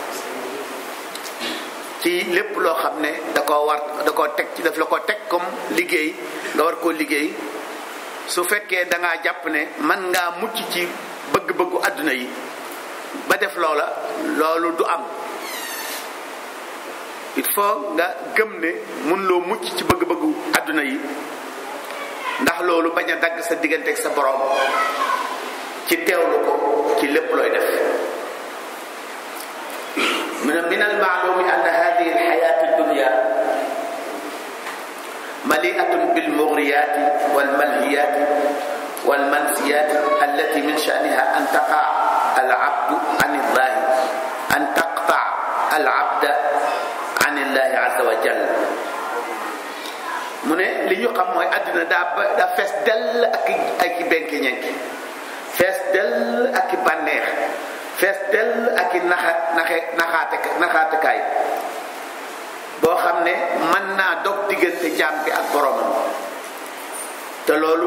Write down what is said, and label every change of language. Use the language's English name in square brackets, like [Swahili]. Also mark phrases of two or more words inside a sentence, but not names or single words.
[Wolof] ci lépp loo xam ne da koo teg ci daf la ko teg comme liggéey nga war koo liggéey su fekkee da ngaa jàpp ne man ngaa mucc ci bëgg-bëggu àdduna yi ba def loolu du am [French] il faut [Wolof] nga gëm ne mun loo mucc ci bëgg-bëggu àdduna yi ndax loolu bañ a dagg sa diggante ak sa borom ci teewlu ko ci lépp looy def [Arabic] من المعلوم أن هذه الحياة الدنيا مليئة بالمغريات والملهيات والمنسيات التي من شأنها أن تقع العبد عن الله أن تقطع العبد عن الله عز وجل [Wolof] mu ne li ñu xam mooy àddina daa fees dell ak i benki ñenki fees dell ak i bànneex fees dell ak i naxaatekaay boo xam ne mën naa dog diggante jaam bi ak boromam te loolu